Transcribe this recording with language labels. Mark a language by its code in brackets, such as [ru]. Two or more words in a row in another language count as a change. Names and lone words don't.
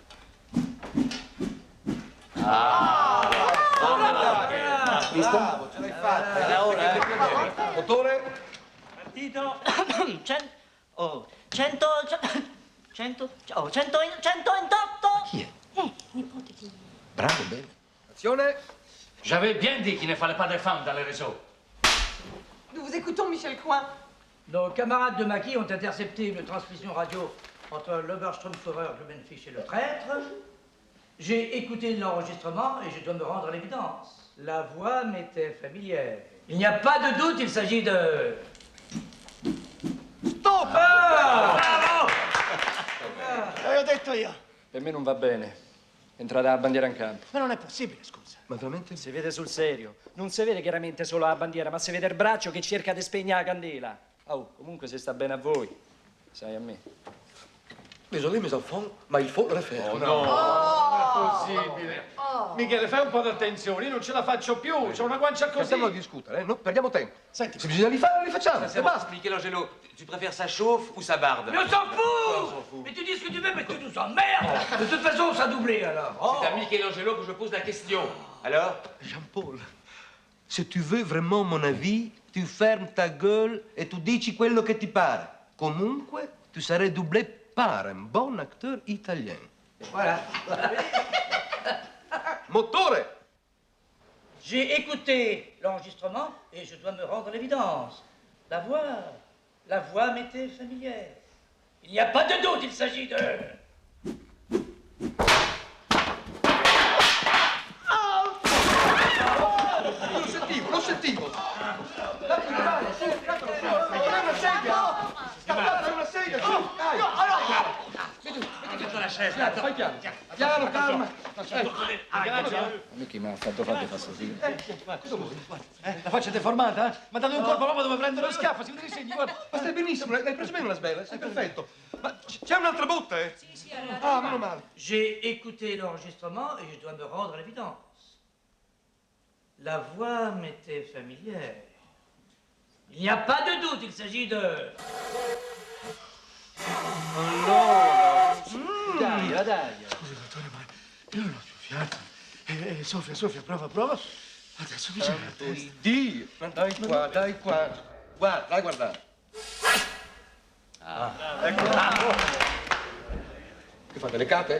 [it] Visto? Bravo, ce l'hai fatta. Era ora, Dottore? Partito. 128. Chi è? Nipote di... Bravo, bene. Azione. [fr] J'avais bien dit qu'il ne fallait pas de femmes dans les réseaux. Nous vous écoutons, Michel Coin. Nos camarades de maquis ont intercepté une transmission radio entre l'Oberstromführer, Blumenfisch et le traître. J'ai écouté l'enregistrement et je dois me rendre à l'évidence. La voix m'était familière. Il n'y a pas de doute, il s'agit de... Stop! [it] Bravo! L'ho detto io. Per me non va bene. Entrare la bandiera in campo. Ma non è possibile, scusa. Ma veramente? Si vede sul serio. Non si vede chiaramente solo la bandiera, ma si vede il braccio che cerca di spegnere la candela. Oh, comunque se sta bene a voi, sai a me. Désolé, mes enfants, ma il faut le faire. Oh no! Non è possibile. Michele, fai un po' d'attenzione, io non ce la faccio più, c'ho una guancia così. Stiamo a discutere, no? Perdiamo tempo. Senti, se bisogna rifare, li facciamo. E basta. [fr] Michelangelo, tu préfères ça chauffe ou ça barde? Mais on s'en fout! Mais tu dis ce que tu veux, mais tu nous emmerdes! De toute façon, ça a doublé, alors. C'est à Michelangelo que je pose la question. Alors? Jean-Paul, se tu veux vraiment mon avis, tu fermes ta gueule [it] e tu dici quello che ti pare. Comunque, tu sarai [fr] doublé par un bon acteur italien. Voilà. [it] Motore! [fr] J'ai écouté l'enregistrement et je dois me rendre à l'évidence. La voix m'était familière. Il n'y a pas de doute, il s'agit de... [it] Lo sentivo. Una sedia, su, dai. Mettiti la chaise, Fai piano. Piano, calma. A me chi mi ha fatto fare fastidio? La faccia deformata? Ma date un colpo proprio dove prendere lo schiaffo, si vede i segni, guarda. Ma stai benissimo, l'hai preso bene una sbella, sei perfetto. Ma c'è un'altra botta, eh? Sì, Ah, meno male. J'ai écouté l'enregistrement et je dois me rendre à l'évidence. La voix m'était familière. Il n'y a pas de doute, il s'agit de... Dai. Scusi, dottore, ma io non ho più fiato. Sofia, prova. Adesso mi c'è la testa. Dio, ma dai qua. Guarda, dai, guardare. Che fate, le carte?